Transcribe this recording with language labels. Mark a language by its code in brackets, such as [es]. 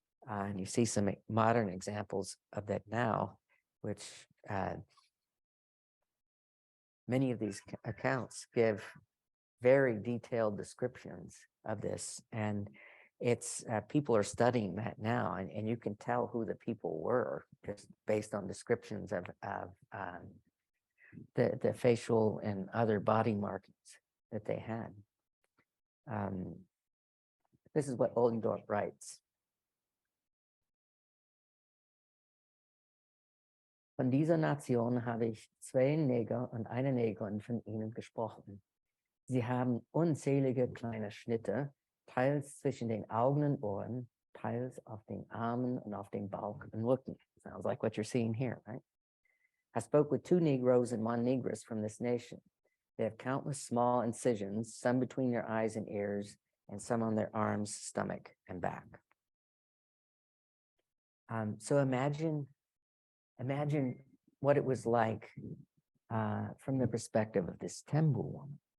[en] And you see some modern examples of that now, which many of these accounts give very detailed descriptions of this, and it's people are studying that now, and you can tell who the people were just based on descriptions of the facial and other body markings that they had. This is what Oldendorff writes. [de] Von dieser Nation habe ich zwei Neger und eine Negerin von ihnen gesprochen. Sie haben unzählige kleine Schnitte, teils zwischen den Augen und Ohren, teils auf den Armen und auf den Bauch und Rücken. [en] Sounds like what you're seeing here, right? I spoke with 2 Negroes and 1 Negress from this nation. They have countless small incisions, some between their eyes and ears, and some on their arms, stomach, and back. So imagine what it was like from the perspective of this Tembu woman.